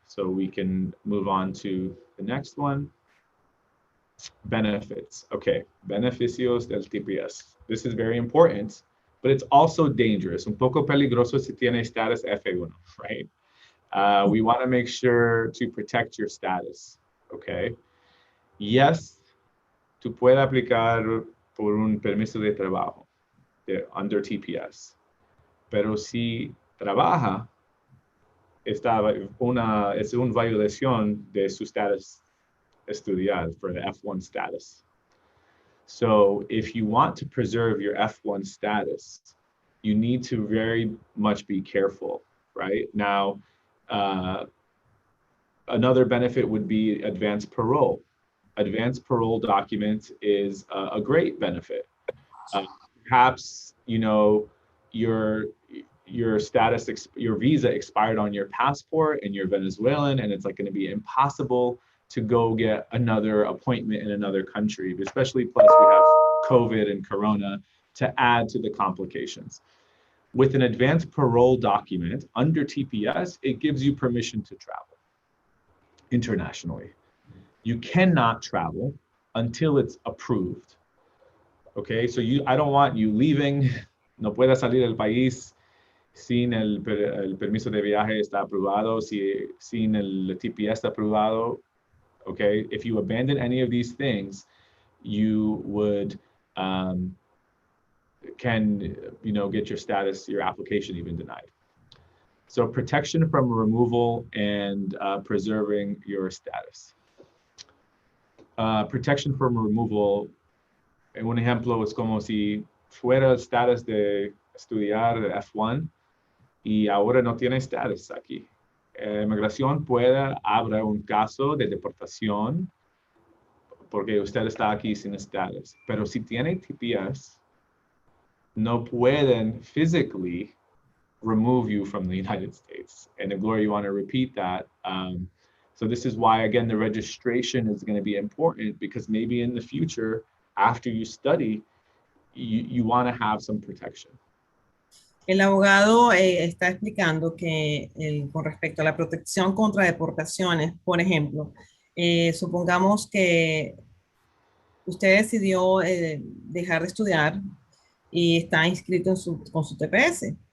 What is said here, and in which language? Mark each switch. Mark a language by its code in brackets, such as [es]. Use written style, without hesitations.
[en] So we can move on to the next one. Benefits. Okay, [es] beneficios del [en] TPS. This is very important, but it's also dangerous. [es] Un poco peligroso si tiene status F1, right? [en] We want to make sure to protect your status, okay? [es] Yes, tú puedes aplicar por un permiso de trabajo [en] under [es] TPS, pero si trabaja, es una violación de su status estudial [en] for the F1 status. So if you want to preserve your F1 status, you need to very much be careful, right? Now, another benefit would be advanced parole. Advanced parole document is a great benefit. Perhaps, your status, your visa expired on your passport and you're Venezuelan, and it's like going to be impossible to go get another appointment in another country, especially plus we have COVID and Corona to add to the complications. With an advanced parole document under TPS, it gives you permission to travel. internationally. You cannot travel until it's approved. Okay, so I don't want you leaving, [es] no pueda salir del país sin el permiso de viaje está aprobado, sin el TPS está aprobado. [en] Okay, if you abandon any of these things, you would get your status, your application even denied. So protection from removal and preserving your status. [es] Protection from removal, un ejemplo es como si fuera el status de estudiar de F1 y ahora no tiene status aquí. Migración puede abrir un caso de deportación porque usted está aquí sin status. Pero si tiene TPS, no pueden [en] physically remove you from the United States. And Gloria, you want to repeat that. So this is why, again, the registration is going to be important, because maybe in the future, after you study, you want to have some protection. [es] El abogado está explicando que con respecto a la protección contra deportaciones, por ejemplo, supongamos que usted decidió dejar de estudiar y está inscrito con su TPS.